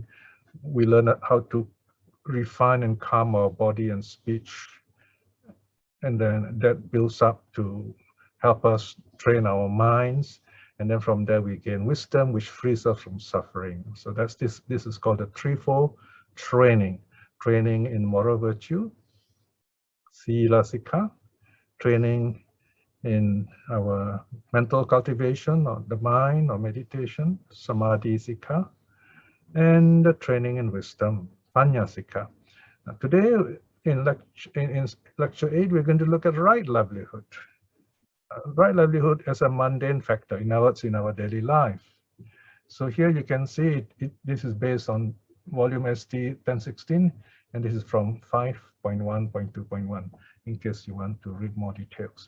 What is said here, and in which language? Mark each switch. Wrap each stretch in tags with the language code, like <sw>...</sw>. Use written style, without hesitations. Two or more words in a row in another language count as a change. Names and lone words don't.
<en>We learn how to refine and calm our body and speech, and then that builds up to help us train our minds, and then from there we gain wisdom, which frees us from suffering. So that's this is called the threefold training in moral virtue,</en> <pi>sila sikha,</pi> <en>training in our mental cultivation or the mind or meditation,</en> <pi>samadhi sikha,</pi> <en>and the training in wisdom,</en> <pi>panya sikha.</pi> <en>Now, today in lecture 8, we're going to look at right livelihood. Right livelihood as a mundane factor in our daily life. So here you can see this is based on volume ST 1016, and this is from 5.1.2.1, in case you want to read more details.</en>